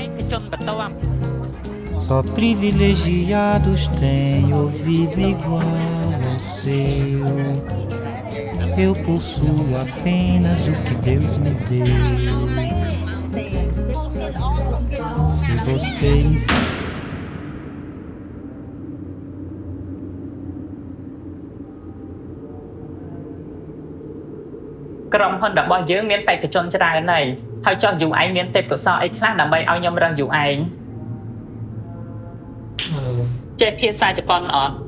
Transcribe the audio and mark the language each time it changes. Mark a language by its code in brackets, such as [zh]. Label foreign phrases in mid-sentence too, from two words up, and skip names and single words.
[pt] Só privilegiados têm ouvido igual ao seu. Eu possuo apenas o que Deus me deu. Se você [km] ក្រុមហ៊ុនរបស់យើងមានបេក្ខជនច្រើនណាស់ហើយចុះយូឯងមានទេពកោសល្យអីខ្លះដើម្បីឲ្យខ្ញុំរើសយូឯងចេះភាសាជប៉ុនអត់